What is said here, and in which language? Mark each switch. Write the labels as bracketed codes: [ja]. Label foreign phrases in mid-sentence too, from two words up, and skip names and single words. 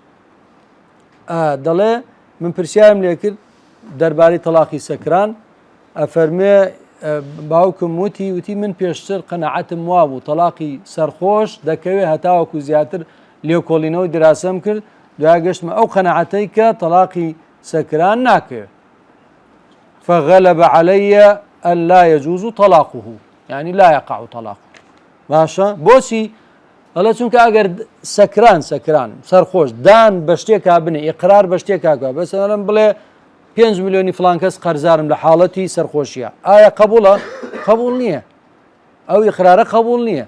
[ckb] دەڵێ من پرسیارم لێ کرد دەربارەی تەلاقی سەکران ئەفەرمێ باوکم وتی من پێشتر قەنەعەتم وا بوو تەلاقی سەرخۆش دەکەوێت هەتاوەکو زیاتر لێکۆڵینەوەی دراسەم کرد دوای گەشتمە ئەو قەنەعەتەی کە تەلاقی سەکران ناکەوێت. [ar] فغلب علي ألا يجوز طلاقه يعني لا يقع طلاقه [ckb] باشە بۆچی؟ ئەڵە چونکە ئەگەر سەکران سەرخۆش دان بە شتێکا بنێ ئیقرار بە شتێکا بەسەرەن بڵێ 5 ملیۆنی فلان کەس قەرزارم لە حاڵەتی سەرخۆشیە ئایا قبوڵە؟ قبول نییە، ئەو ئیقرارە قبول نییە.